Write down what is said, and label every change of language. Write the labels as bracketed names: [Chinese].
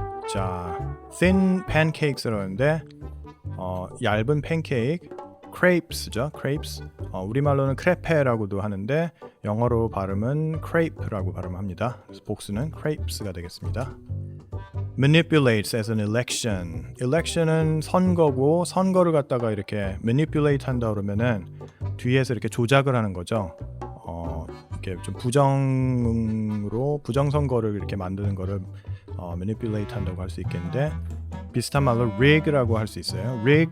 [Korean] 자, thin pancakes라고 하는데 얇은 팬케이크, crepes죠. crepes. 우리말로는 크레페라고도 하는데 영어로 발음은 crepe라고 발음합니다. 그래서 복수는 crepes가 되겠습니다. [English] manipulates as an election. [Korean] election은 선거고 선거를 갖다가 이렇게 manipulate 한다 그러면은 뒤에서 이렇게 조작을 하는 거죠. 이렇게 좀 부정 선거를 이렇게 만드는 거를 manipulate 한다고 할 수 있겠는데 비슷한 말로 rig라고 할 수 있어요.